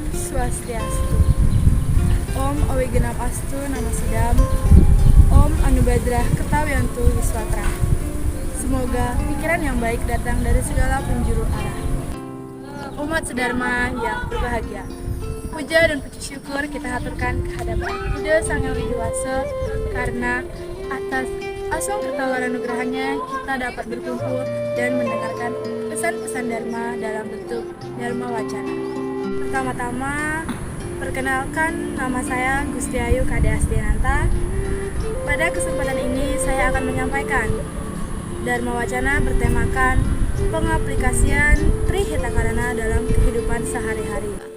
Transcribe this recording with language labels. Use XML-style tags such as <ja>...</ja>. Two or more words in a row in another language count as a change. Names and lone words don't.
<sa>Swastiastu. Om Awi Genap Astu Nama Sidam. Om Anubadrah Kertawiantu Wiswatra.</sa> <id>Semoga pikiran yang baik datang dari segala penjuru arah. Umat sedharma yang berbahagia, puja dan puji syukur kita haturkan kehadapan Buddha Sang Yang Widiwasa, karena atas asung kertawaran nugrahannya kita dapat berkumpul dan mendengarkan pesan-pesan Dharma dalam bentuk Dharma Wacana. Pertama-tama, perkenalkan, nama saya Gusti Ayu Kade Astiananta. Pada kesempatan ini saya akan menyampaikan Dharma Wacana bertemakan pengaplikasian Trihitakarana dalam kehidupan sehari-hari.</id>